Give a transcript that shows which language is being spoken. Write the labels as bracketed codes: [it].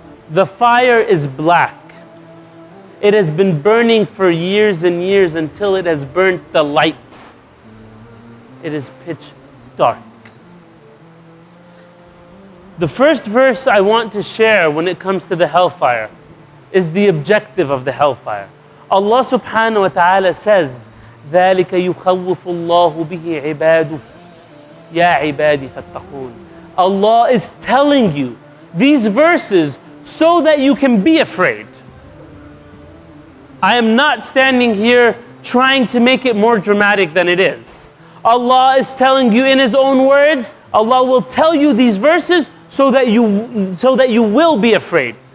[en] The fire is black. It has been burning for years and years until it has burnt the light. It is pitch dark. The first verse I want to share when it comes to the hellfire is the objective of the hellfire. Allah subhanahu wa ta'ala says, [ar] ذَلِكَ يُخَوِّفُ اللَّهُ بِهِ عِبَادُهُ يَا عِبَادِ فَاتَّقُونَ. [en] Allah is telling you these verses so that you can be afraid. I am not standing here trying to make it more dramatic than it is. Allah is telling you in His own words. Allah will tell you these verses so that you will be afraid.